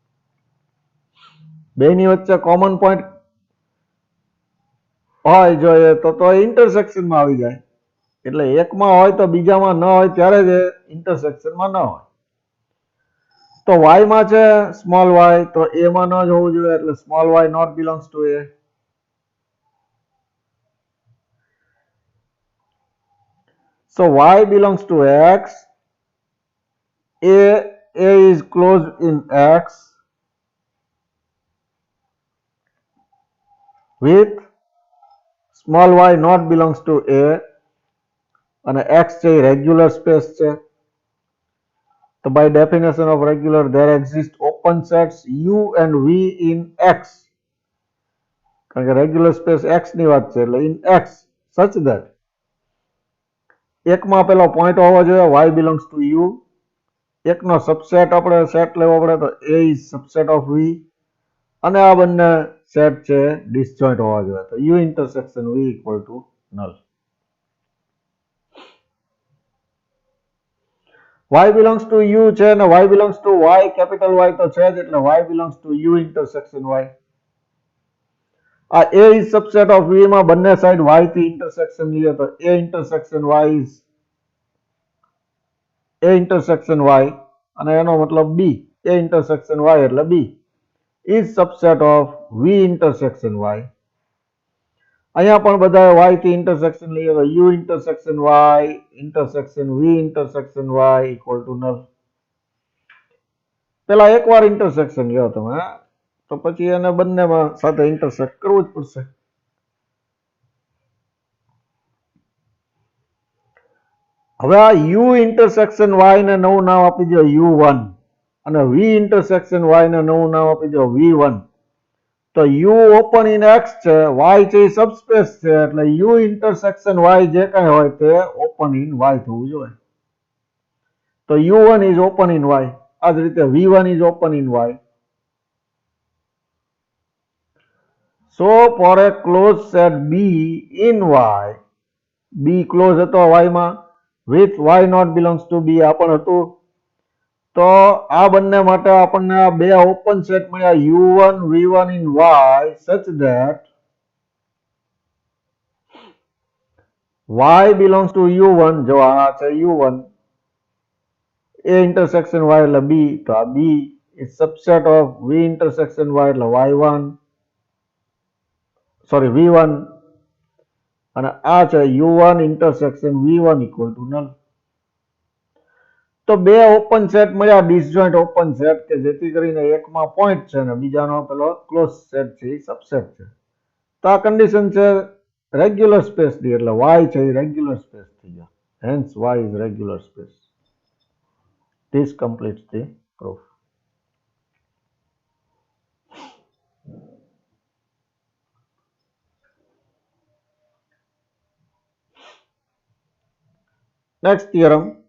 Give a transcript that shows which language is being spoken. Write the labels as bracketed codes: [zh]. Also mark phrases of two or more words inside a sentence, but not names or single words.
[gu] બેની વચ્ચે [en] common point [gu] હોય જોઈએ તો ઇન્ટરસેક્શનમાં આવી જાય. એટલે એકમાં હોય તો બીજામાં ન હોય ત્યારે જ ઇન્ટરસેક્શનમાં ન હોય. તો y માં છે સ્મોલ y, તો a માં ન જ હોવું જોઈએ, એટલે સ્મોલ y [en] not belongs to a. So y belongs to x. A is closed in x with small y not belongs to A [gu] અને x છે રેગ્યુલર સ્પેસ છે. [en] તો by definition of regular there exist open sets u and v in x. [gu] કારણ કે [en] regular space [gu] x ની વાત છે એટલે [en] in x such that [gu] એકમાં પેલો પોઈન્ટ હોવો જોઈએ [en] y belongs to u. [gu] એકનો સબસેટ આપણે સેટ લેવો પડે તો [en] a is subset of v [gu] અને આ બંને સેટ છે ડિસજોઈન્ટ હોવા જોઈએ તો [en] u intersection v equal to null. y belongs to u [gu] છે અને [en] y belongs to y કેપિટલ y [gu] તો છે જ એટલે [en] y belongs to u intersection y. આ a is subset of v [gu] માં બંને સાઈડ y થી ઇન્ટરસેક્શન લઈએ તો [en] a intersection y is a intersection y [gu] અને એનો મતલબ [en] b a intersection y એટલે b is subset of v intersection y. [gu] અહીંયા પણ બધા y થી ઇન્ટરસેક્શન લઈએ તો [en] u intersection y intersection v intersection y equal to null. [gu] પેલા એકવાર ઇન્ટરસેક્શન લ્યો તમે તો પછી એને બંનેમાં સાથે ઇન્ટરસેક્ટ કરવું જ પડશે. હવે આ [en] u intersection y [gu] ને નવું નામ આપી દો u1 અને [en] v intersection y [gu] ને નવું નામ આપી દો v1. તો u [en] open in x [gu] છે y છે સબસ્પેસ છે એટલે [en] u intersection y [gu] જે કાંઈ હોય તે [en] open in y [gu] થવું જોઈએ. [en] તો u1 is open in y. [gu] આ જ રીતે [en] v1 is open in y. So for a closed set b in y, b close [gu] હતો y માં [en] with y not belongs to b [gu] આ પણ હતું. તો આ બંને માટે આપણને આ બે ઓપન સેટ મળ્યા [en] u1 v1 in y such that y belongs to u1 [gu] જો આ છે [en] u1 a intersection y [gu] એટલે b તો આ [en] b is subset of v intersection y એટલે y1 sorry v1 [gu] અને આ છે [en] u1 intersection v1 equal to null. [gu] તો બે [en] open set [gu] મળ્યા ડિસજોઈન્ટ [en] open set [gu] કે જેથી કરીને એકમાં પોઈન્ટ છે અને બીજાનો પેલો [en] close set [gu] છે એ સબસેટ છે. તો આ કન્ડિશન છે [en] regular space [gu] ની એટલે y છે એ [en] regular space [gu] થઈ જાય. [en] Hence y is regular space. This completes the proof. Next theorem.